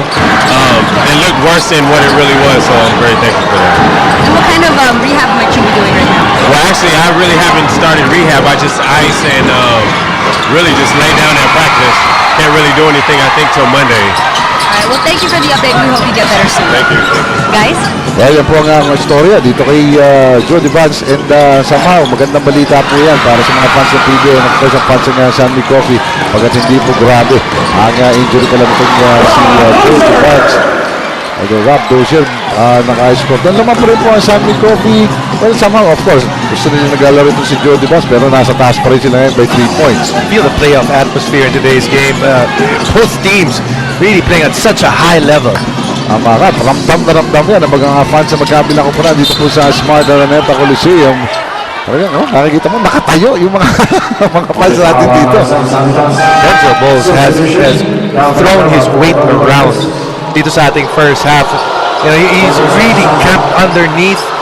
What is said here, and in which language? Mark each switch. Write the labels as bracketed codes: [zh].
[en] It looked worse than what it really was, so I'm very thankful for that. And what kind of rehab might you be doing right now? Well, actually, I really haven't started rehab. I just ice and really just lay down and practice. Can't really do anything, I think, till Monday. Alright, well, thank you for the update. We hope you get better soon. Thank you. Guys? [tl] Well, yan po ang istorya dito kay Joe Devance and somehow magandang balita po yan para sa mga fans ng PBA at sa fans ng San Mig Coffee pagkat hindi po grabe ang injury ka lang itong si Joe Devance. Rob Dozier naka-score. Doon naman pa rin po ang San Mig Coffee. Well, somehow, of course, gusto nila naglalaro ito si Jody Bass, pero nasa taas pa rin sila ngayon [en] by 3 points. Feel the playoff atmosphere in today's game. Both teams really playing at such a high level. [tl] Ka, ramdam na ramdam yan ang mga fans sa magkabilang kumpuna dito po sa Smart Araneta Coliseum. Talagang, nakikita mo, nakatayo yung mga mga fans natin dito. [en] Denzel Bowles has thrown his weight around [tl] dito sa ating first half. [en] You know, he's really camped underneath.